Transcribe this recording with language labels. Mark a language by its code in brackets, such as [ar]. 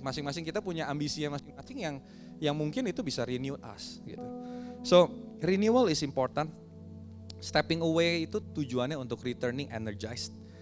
[id] Masing-masing kita punya ambisinya masing-masing yang mungkin itu bisa [en] renew us [id] gitu. [en] So renewal is important. [id] Stepping away itu tujuannya untuk [en] returning energized.